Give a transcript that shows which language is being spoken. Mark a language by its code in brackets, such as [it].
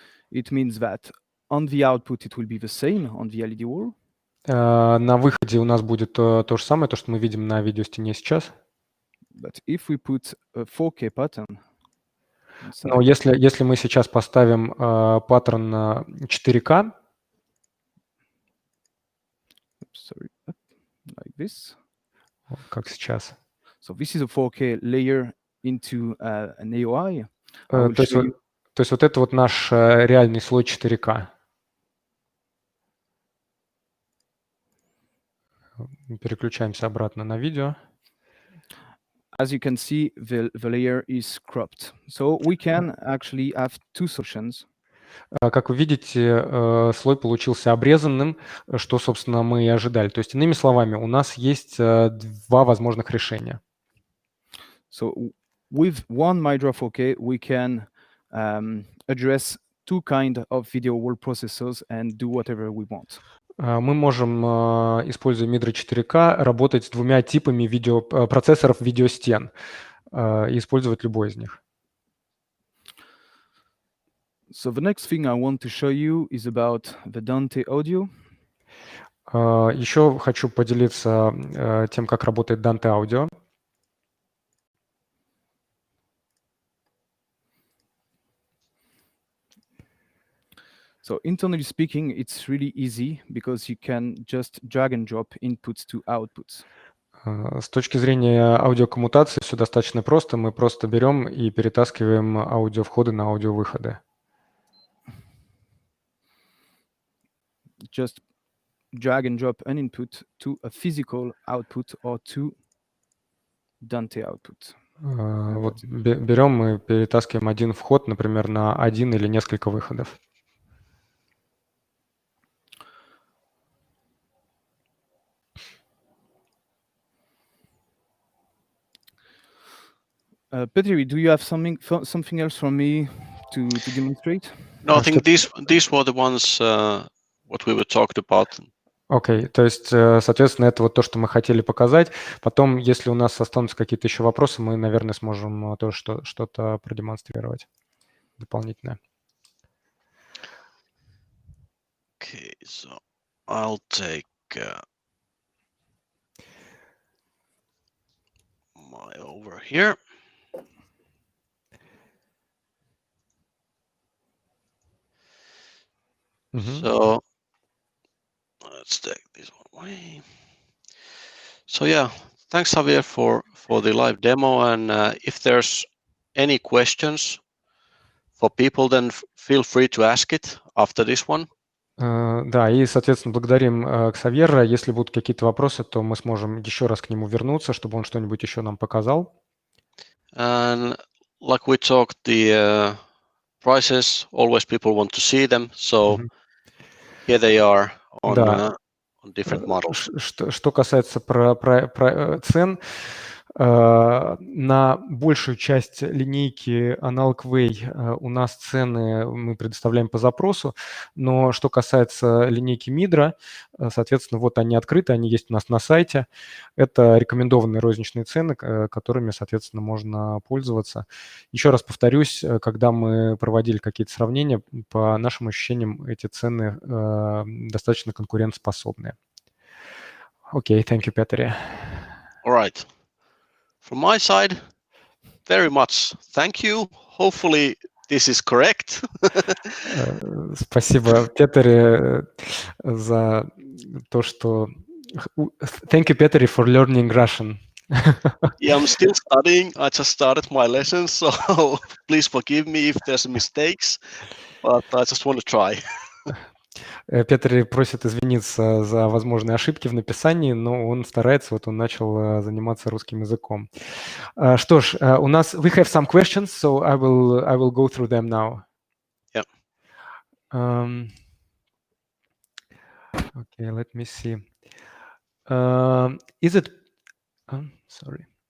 [en] it means that on the output it will be the same on the LED wall. [ru] на выходе у нас будет то же самое, то, что мы видим на видеостене сейчас. [en] But if we put a 4K pattern inside, [ru] Но если мы сейчас поставим паттерн на 4К, [en] like this. [ru] как сейчас. [en] So this is a 4K layer into an AOI. [ru] То есть вот это вот наш реальный слой 4К. Переключаемся обратно на видео. [en] As you can see, the layer is cropped. So we can actually have two solutions. [ru] Как вы видите, слой получился обрезанным, что, собственно, мы и ожидали. То есть, иными словами, у нас есть два возможных решения. [en] So with one Midra 4K, we can address two kinds of video wall processors and do whatever we want. [ru] Мы можем, используя Midra 4K, работать с двумя типами процессоров видеостен и использовать любой из них. [en] So the next thing I want to show you is about the Dante audio. [ru] Еще хочу поделиться тем, как работает Dante Audio. [en] So internally speaking, it's really easy because you can just drag and drop inputs to outputs. [ru] С точки зрения аудиокоммутации все достаточно просто. Мы просто берем и перетаскиваем аудиовходы на аудиовыходы. [en] Just drag and drop an input to a physical output or to Dante output. [ru] Вот берем и перетаскиваем один вход, например, на один или несколько выходов. [en] Petri, do you have something else from me to demonstrate? No, I think these were the ones what we were talked about. [ru] Окей, то есть, соответственно, это вот то, что мы хотели показать. Потом, если у нас останутся какие-то еще вопросы, мы, наверное, сможем тоже что-то продемонстрировать дополнительное. [en] Okay, so I'll take my over here. So let's take this one away. So yeah, thanks Javier for the live demo, and if there's any questions for people, then feel free to ask it after this one. [ru] Да, и, соответственно, благодарим Ксавьера. Если будут какие-то вопросы, то мы сможем еще раз к нему вернуться, чтобы он что-нибудь еще нам показал. [en] And like we talked, the prices, always people want to see them, so here they are on different models. [ru] Что касается цен, на большую часть линейки Analog Way у нас цены мы предоставляем по запросу, но что касается линейки Midra, соответственно, вот они открыты, они есть у нас на сайте. Это рекомендованные розничные цены, которыми, соответственно, можно пользоваться. Еще раз повторюсь, когда мы проводили какие-то сравнения, по нашим ощущениям, эти цены достаточно конкурентоспособные. [en] Окей, thank you, Petri. All right. From my side, very much thank you. Hopefully this is correct. [ru] Спасибо, Петри, за то, что... [en] Thank you, Petri, for learning Russian. Yeah, I'm still studying. I just started my lessons, so please forgive me if there's mistakes, but I just want to try. [ru] Петр просит извиниться за возможные ошибки в написании, но он старается, вот он начал заниматься русским языком. Что ж, у нас [en] we have some questions, so I will go through them now. Yeah. Okay, let me see. Is it? Sorry.